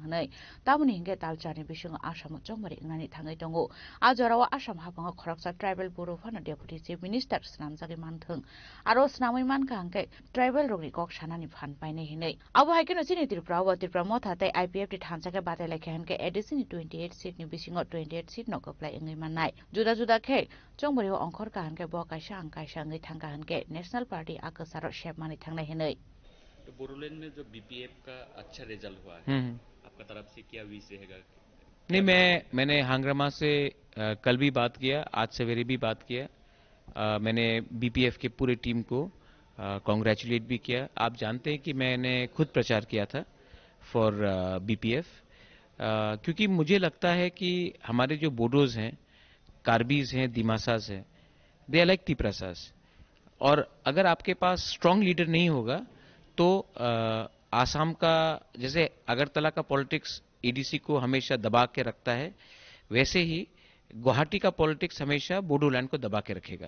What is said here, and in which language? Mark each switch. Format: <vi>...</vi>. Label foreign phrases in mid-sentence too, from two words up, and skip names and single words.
<trp>hanai tabuni hinge talchani bisung asam jongmari ngani thangai tongo ajorawa asam hapanga khoroksa tribal Boro phana</trp> <en>deputy chief minister</en> <trp>snamjagi manthang aro snamai manka hangke tribal rogni kok sanani phan paine hinai abo haikeno chini Tripura motha tai IPF ti thanchake batai lekhe hanke edisi ni 28 seat ni bisingo 28 seat no kaplai ngai manai juda juda khe chongmari ongkhor ka hanke bo kaisa angkaisa ngai thangka hanke national party akasaro shep mani thangnai hinai</trp> <hi>तो बोडोलैंड में जो बीपीएफ का अच्छा रिजल्ट हुआ है आपका तरफ से क्या विश रहेगा? नहीं, मैंने हांग्रामा से कल भी बात किया, आज सवेरे भी बात किया। मैंने बीपीएफ के पूरे टीम को कॉन्ग्रेचुलेट भी किया। आप जानते हैं कि मैंने खुद प्रचार किया था फॉर बीपीएफ, क्योंकि मुझे लगता है कि हमारे जो बोडोज हैं, कार्बीज हैं, दिमासास हैं,</hi> <en>they are like Tiprasas,</en> <hi>और अगर आपके पास</hi> <en>strong leader</en> <hi>नहीं होगा तो आसाम का, जैसे अगरतला का पॉलिटिक्स एडीसी को हमेशा दबा के रखता है, वैसे ही गुवाहाटी का पॉलिटिक्स हमेशा बोडोलैंड को दबा के रखेगा।</hi>